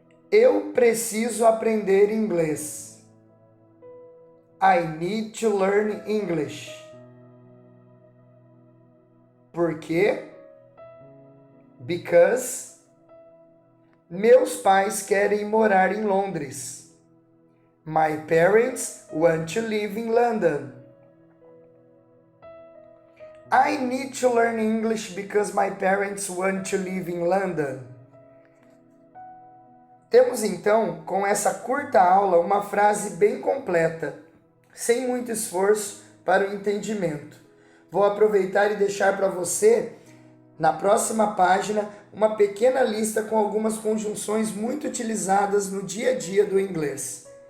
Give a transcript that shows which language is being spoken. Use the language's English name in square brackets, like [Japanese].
[Portuguese] Eu preciso aprender inglês. [English] I need to learn English. [Portuguese] Por quê? Because meus pais querem morar em Londres. [English] My parents want to live in London. I need to learn English because my parents want to live in London. [Portuguese] Temos então, com essa curta aula, uma frase bem completa, sem muito esforço para o entendimento. Vou aproveitar e deixar para você, na próxima página, uma pequena lista com algumas conjunções muito utilizadas no dia a dia do inglês.